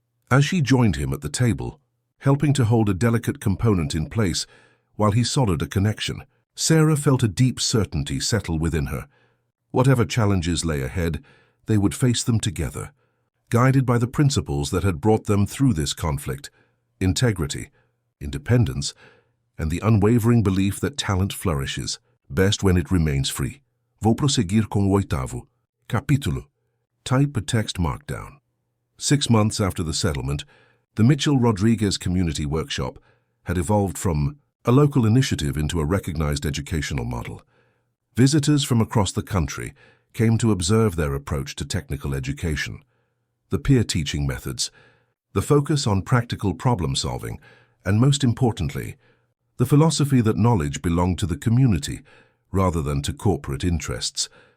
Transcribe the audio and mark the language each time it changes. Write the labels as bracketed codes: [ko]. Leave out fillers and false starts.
[en] As she joined him at the table, helping to hold a delicate component in place while he soldered a connection, Sarah felt a deep certainty settle within her. Whatever challenges lay ahead, they would face them together, guided by the principles that had brought them through this conflict: integrity, independence, and the unwavering belief that talent flourishes best when it remains free. [pt] Vou prosseguir com o 8º capítulo. [en] Type a text markdown. 6 months after the settlement, the Mitchell-Rodriguez Community Workshop had evolved from a local initiative into a recognized educational model. Visitors from across the country came to observe their approach to technical education, the peer teaching methods, the focus on practical problem solving, and most importantly, the philosophy that knowledge belonged to the community rather than to corporate interests.